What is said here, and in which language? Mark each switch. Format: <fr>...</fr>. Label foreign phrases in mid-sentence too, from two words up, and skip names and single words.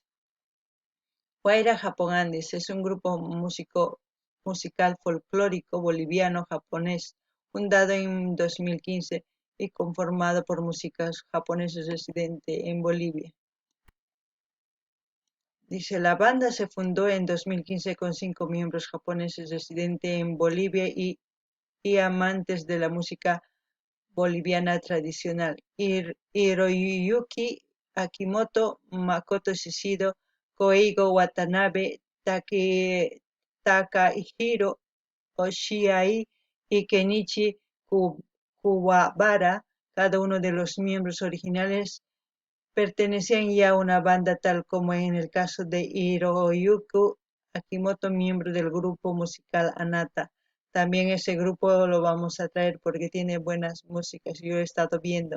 <es>Wayra Hapun Andes es un grupo musical folclórico boliviano-japonés fundado en 2015 y conformado por músicos japoneses residentes en Bolivia. Dice, la banda se fundó en 2015 con 5 miembros japoneses residentes en Bolivia y amantes de la música boliviana tradicional. Hiroyuki Akimoto, Makoto Shishido, Koigo Watanabe, Takahiro Oshiai y Kenichi Kuwabara, cada uno de los miembros originales pertenecían ya a una banda, tal como en el caso de Hiroyuki Akimoto, miembro del grupo musical Anata. También ese grupo lo vamos a traer porque tiene buenas músicas, yo he estado viendo.</es>